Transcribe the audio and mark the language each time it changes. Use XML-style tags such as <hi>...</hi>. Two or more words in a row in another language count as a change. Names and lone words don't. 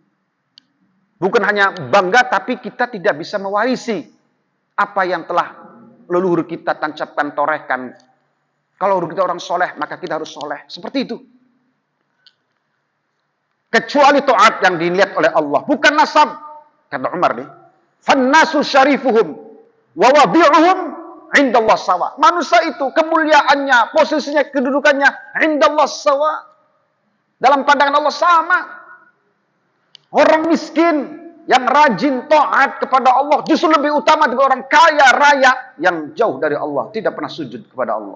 <id>Bukan hanya bangga, tapi kita tidak bisa mewarisi apa yang telah leluhur kita tancapkan, torehkan. Kalau kita orang soleh, maka kita harus soleh. Seperti itu. Kecuali taat yang dilihat oleh Allah. Bukan nasab. Kata Umar nih.</id> <ar>فالناس شريفهم. ووضيعهم عند الله سواء.</ar> <id>Manusia itu kemuliaannya, posisinya, kedudukannya</id> <ar>عند الله سواء.</ar> <id>Dalam pandangan Allah sama. Orang miskin yang rajin taat kepada Allah justru lebih utama daripada orang kaya raya yang jauh dari Allah, tidak pernah sujud kepada Allah.</id>